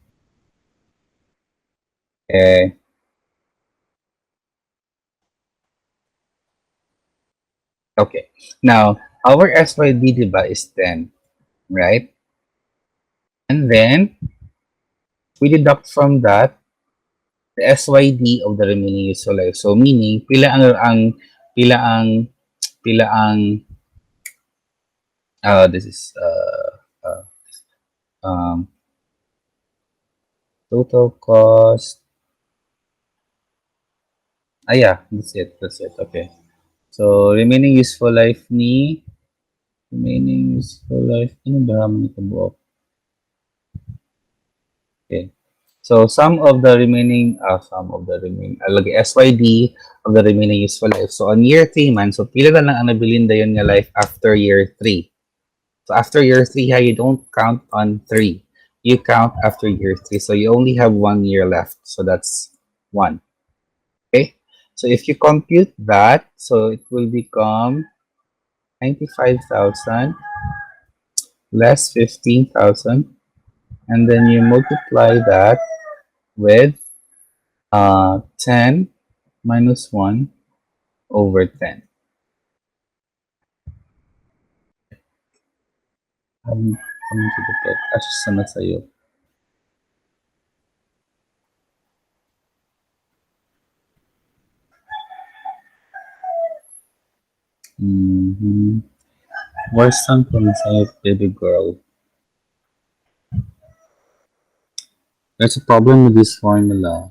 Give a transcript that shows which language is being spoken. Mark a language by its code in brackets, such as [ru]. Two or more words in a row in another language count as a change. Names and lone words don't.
[en] Okay, okay. Now, our SYD, diba, is 10, right? And then, we deduct from that the SYD of the remaining useful life. So, meaning, [ceb] pila ang, pila ang, [en] this is, um, total cost. Ah, yeah, that's it, okay. So, remaining useful life, [tl] ano ba naman ito buo? [en] Okay. So, lagi SYD of the remaining useful life. So, on year 3 [ceb] man, so pila na lang ang nabilin dayon nga [en] life after year 3. So, after year 3, ha, you don't count on 3. You count after year 3. So, you only have 1 year left. So, that's 1. Okay? So, if you compute that, so it will become 95,000 less 15,000. And then you multiply that with 10 minus 1 over 10. Coming to the plate. [tl] Kasya sana sa'yo. Mm-hmm. [en] Worst song from sa'yo, baby girl. There's a problem with this formula.